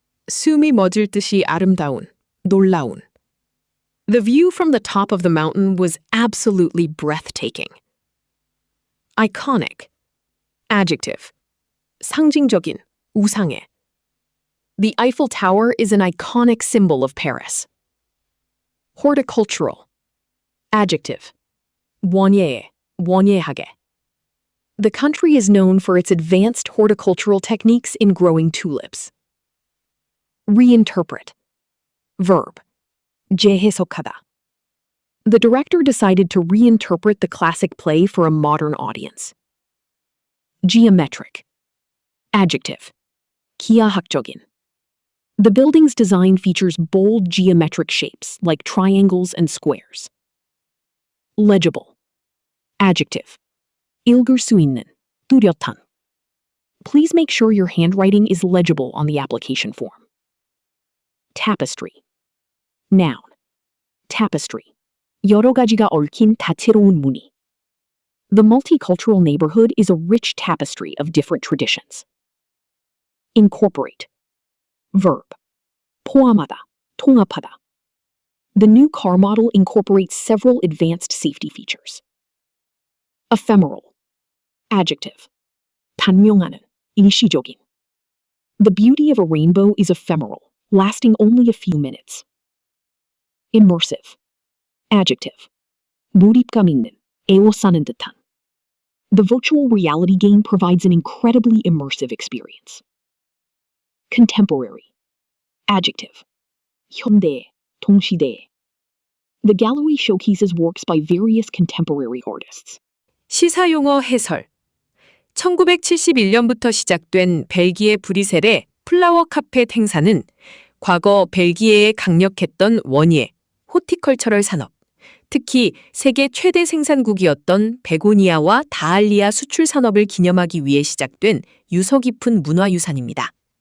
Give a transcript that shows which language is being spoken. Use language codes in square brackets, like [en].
[ko] 숨이 멎을 듯이 아름다운, 놀라운. [en] The view from the top of the mountain was absolutely breathtaking. Iconic. Adjective. 상징적인, 우상해. The Eiffel Tower is an iconic symbol of Paris. Horticultural. Adjective. 원예해, 원예하게. The country is known for its advanced horticultural techniques in growing tulips. Reinterpret. Verb. 재해석하다. The director decided to reinterpret the classic play for a modern audience. Geometric. Adjective. 기하학적인. The building's design features bold geometric shapes like triangles and squares. Legible. Adjective. 읽을 수 있는, 뚜렷한. Please make sure your handwriting is legible on the application form. Tapestry. Noun. Tapestry. [ko] 여러 가지가 얽힌 다채로운 무늬. [en] The multicultural neighborhood is a rich tapestry of different traditions. Incorporate. Verb. 포함하다, 통합하다. The new car model incorporates several advanced safety features. ephemeral. Adjective. 단명하는, 일시적인. The beauty of a rainbow is ephemeral, lasting only a few minutes. Immersive. Adjective. [ko] 몰입감 있는, 에워싸는 듯한. [en] The virtual reality game provides an incredibly immersive experience. Contemporary. Adjective. 현대, 동시대. The gallery showcases works by various contemporary artists. [ko] 시사용어 해설. 1971년부터 시작된 벨기에 브뤼셀의 플라워 카펫 행사는 과거 벨기에에 강력했던 원예, 호티컬처럴 산업, 특히 세계 최대 생산국이었던 베고니아와 다알리아 수출 산업을 기념하기 위해 시작된 유서 깊은 문화유산입니다.